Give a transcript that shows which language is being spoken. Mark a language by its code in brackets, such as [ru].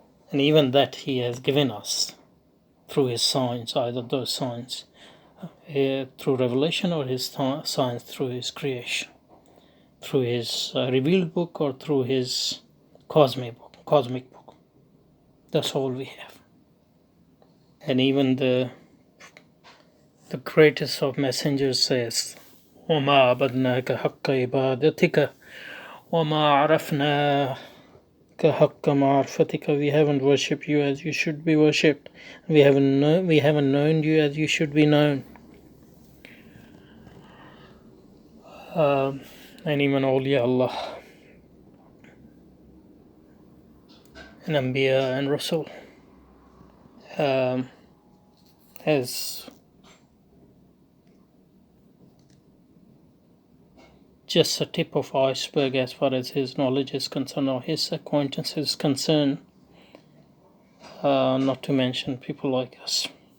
[en] And even that He has given us through His signs, either those signs through revelation or His signs through His creation, through His revealed book or through His cosmic book. That's all we have. And even the greatest of messengers says, [ar] وَمَا عَبَدْنَاكَ حَقَّ عِبَادَتِكَ وَمَا عَرَفْنَاكَ حَقَّ مَعْرِفَتِكَ. [en] We haven't worshipped you as you should be worshipped. We haven't known you as you should be known. And even awliya Allah and Anbiya and Rasul has just a tip of iceberg as far as his knowledge is concerned or his acquaintance is concerned, not to mention people like us.